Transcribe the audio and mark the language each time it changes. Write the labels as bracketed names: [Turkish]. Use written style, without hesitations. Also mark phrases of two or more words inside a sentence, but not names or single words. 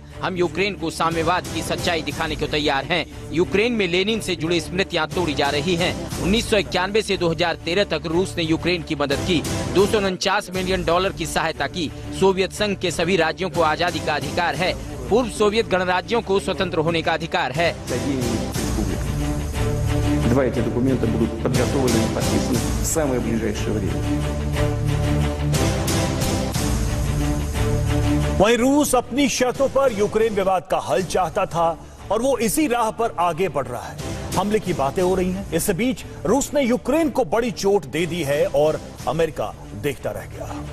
[Hindi] हम यूक्रेन को साम्यवाद की सच्चाई दिखाने को तैयार हैं। यूक्रेन में लेनिन से जुड़ी स्मृतियां तोड़ी जा रही हैं। 1991 से 2013 तक रूस ने यूक्रेन की मदद की, $249 मिलियन की सहायता की। सोवियत संघ के सभी राज्यों को आजादी का अधिकार है। पूर्व सोवियत गणराज्यों को स्वतंत्र होने का अधिकार है। [Russian] Два эти документа будут подготовлены и подписаны в самое ближайшее время. [Hindi] वहीं रूस अपनी शर्तों पर यूक्रेन विवाद का हल चाहता था और वो इसी राह पर आगे बढ़ रहा है। हमले की बातें हो रही हैं। इस बीच रूस ने यूक्रेन को बड़ी चोट दे दी है और अमेरिका देखता रह गया।